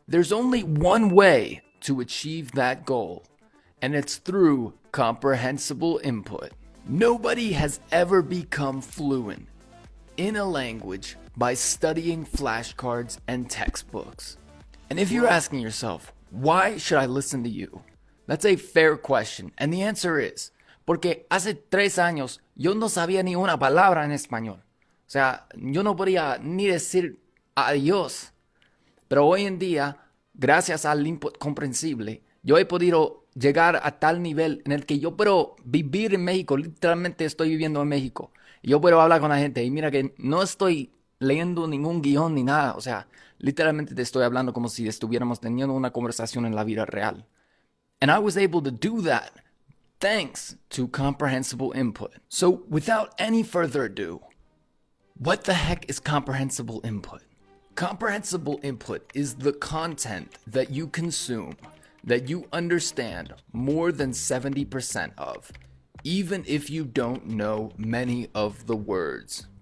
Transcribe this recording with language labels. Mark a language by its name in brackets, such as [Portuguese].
[English] There's only one way to achieve that goal, and it's through comprehensible input. Nobody has ever become fluent in a language by studying flashcards and textbooks. And if you're asking yourself, why should I listen to you? That's a fair question, and the answer is, [Spanish] porque hace 3 años yo no sabía ni una palabra en español. O sea, yo no podía ni decir adiós. Pero hoy en día, gracias al input comprensible, yo he podido llegar a tal nivel en el que yo puedo vivir en México. Literalmente estoy viviendo en México. Y yo puedo hablar con la gente. Y mira que no estoy leyendo ningún guión ni nada. O sea, literalmente te estoy hablando como si estuviéramos teniendo una conversación en la vida real. [English] And I was able to do that thanks to comprehensible input. So without any further ado, what the heck is comprehensible input? Comprehensible input is the content that you consume that you understand more than 70% of, even if you don't know many of the words.